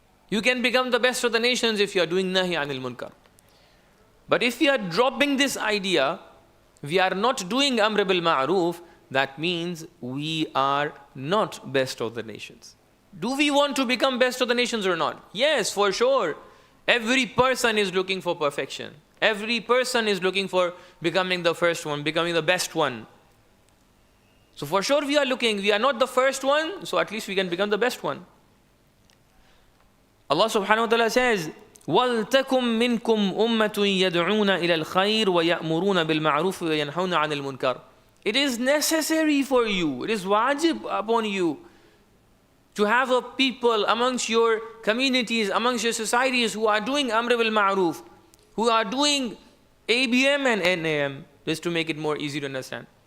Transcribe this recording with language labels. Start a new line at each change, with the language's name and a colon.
English: You can become the best of the nations if you are doing nahi anil munkar. But if we are dropping this idea, we are not doing amr bil ma'ruf, that means we are not best of the nations. Do we want to become best of the nations or not? Yes, for sure. Every person is looking for perfection. Every person is looking for becoming the first one, becoming the best one. So for sure we are not the first one, so at least we can become the best one. Allah subhanahu wa ta'ala says,
Arabic: وَلْتَكُمْ مِنْكُمْ أُمَّةٌ يَدْعُونَ إِلَى الْخَيْرِ وَيَأْمُرُونَ بِالْمَعْرُوفِ وَيَنْهَوْنَ عَنِ الْمُنْكَرِ.
English: It is necessary for you, it is wajib upon you to have a people amongst your communities, amongst your societies who are doing Amr bil Ma'roof, who are doing ABM and NAM, just to make it more easy to understand.